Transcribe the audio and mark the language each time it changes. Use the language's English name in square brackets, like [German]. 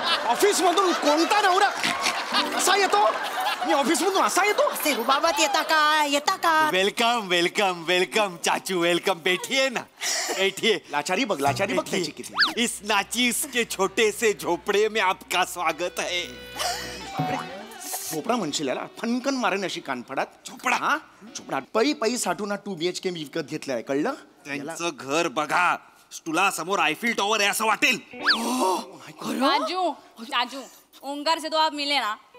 [Marathi] Office मधून कोणता नवरा कसा येतो? मी ऑफिस मधून असा येतो? असे रुबाबात येता का? [English] Welcome welcome welcome चाचू welcome. [Hindi] बैठिए ना बैठिए. [Marathi] लाचारी बघ त्याची किती. [Hindi] इस नाचीस के छोटे से झोपड़े में आपका स्वागत है. [Marathi] झोपडा म्हणशील याला? फनकन मारेन अशी कानफडात. झोपडा पै साठून 2 BHK मी विकत घेतलाय. कळलं? त्यांचं घर बघा. तुला समोर आयफिल टॉवर आहे असं वाटेल. [Hindi] चाचू ओंकार से तो आप मिले ना.